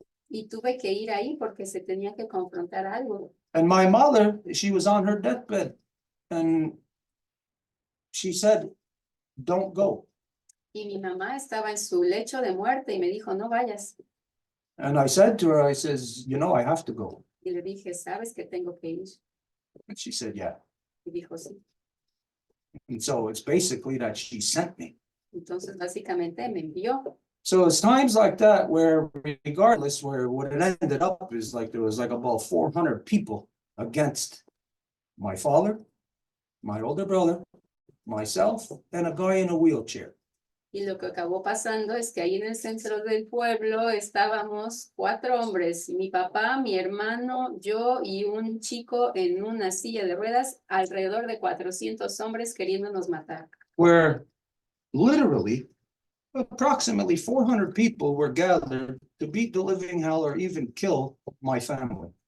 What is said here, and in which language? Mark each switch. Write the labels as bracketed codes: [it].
[es] Y tuve que ir ahí porque se tenía que confrontar algo. [en] And my mother, she was on her deathbed. And she said, don't go. [es] Y mi mamá estaba en su lecho de muerte y me dijo, no vayas. [en] And I said to her, I says, you know, I have to go. [es] Y le dije, ¿sabes que tengo que ir? [en] And she said, yeah. [es] Y dijo, sí. [en] And so it's basically that she sent me. [es] Entonces, básicamente me envió. [en] So it's times like that where regardless, where what it ended up is like there was like about 400 people against my father, my older brother, myself, and a guy in a wheelchair. [es] Y lo que acabó pasando es que ahí en el centro del pueblo estábamos 4 hombres, mi papá, mi hermano, yo y un chico en una silla de ruedas, alrededor de 400 hombres queriéndonos matar. [en] Where literally approximately 400 people were gathered to beat the living hell or even kill my family.